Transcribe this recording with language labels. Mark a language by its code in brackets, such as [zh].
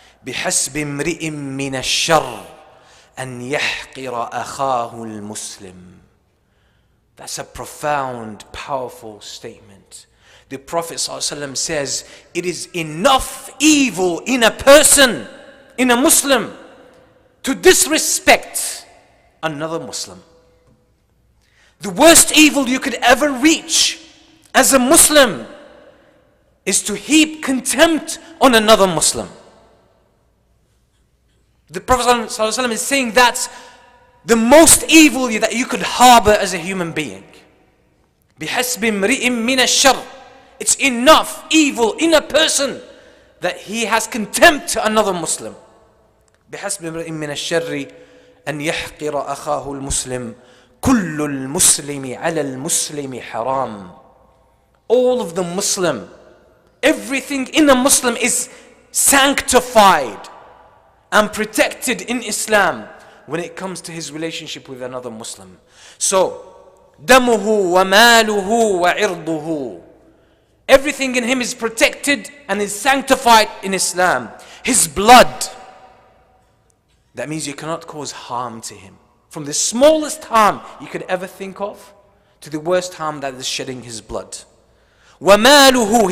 [ar] بحسب امرئ من الشر أن يحقر أخاه المسلم. [en] That's a profound, powerful statement. The Prophet ﷺ says, it is enough evil in a person, in a Muslim, to disrespect another Muslim. The worst evil you could ever reach as a Muslim is to heap contempt on another Muslim. The Prophet ﷺ is saying that's the most evil that you could harbor as a human being. [ar] بِحَسْبِ امْرِئٍ مِّنَ الشَّرِّ. [en] It's enough evil in a person that he has contempt to another Muslim. [ar] بِحَسْبِ امْرِئٍ مِّنَ الشَّرِّ أَنْ يَحْقِرَ أَخَاهُ الْمُسْلِمِ كُلُّ الْمُسْلِمِ عَلَى الْمُسْلِمِ حَرَامٌ. [en] All of the Muslim, everything in a Muslim is sanctified and protected in Islam when it comes to his relationship with another Muslim. [ar] So, دَمُهُ وَمَالُهُ وَعِرْضُهُ. [en] Everything in him is protected and is sanctified in Islam. His blood, that means you cannot cause harm to him. From the smallest harm you could ever think of, to the worst harm that is shedding his blood. [ar] وَمَالُهُ.